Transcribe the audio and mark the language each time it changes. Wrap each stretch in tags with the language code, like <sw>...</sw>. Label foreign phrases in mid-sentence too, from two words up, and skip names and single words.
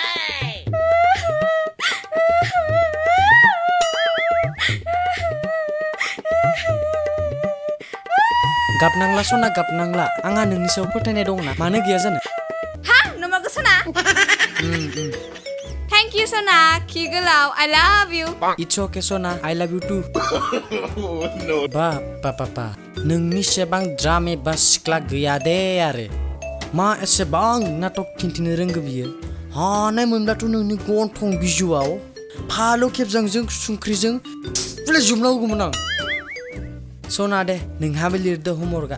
<brx>गाबनांला सना गाबनांला आंहा नोंनि सायाव फोथायनाय दंना मानो गैया जानो नंमारगौ सना</brx> <en>thank you</en> <brx>सना खि गोलाव</brx> <en>I love you It's okay</en> <brx>सना</brx> <en>I love you too</en> <brx>बा नोंनि सेबां द्राम एबा सिख्ला गैया दे आरो मा एसेबां नाटक खिन्थिनो रोंगो बियो हानाय मोनब्लाथ' नोंनि गन्थं बिजुआव फालौ खेबजांजों संख्रिजों थुफ्ले जोबनांगौमोन आं सना दे नोंहाबो लिरदो हमवर्कआ</brx>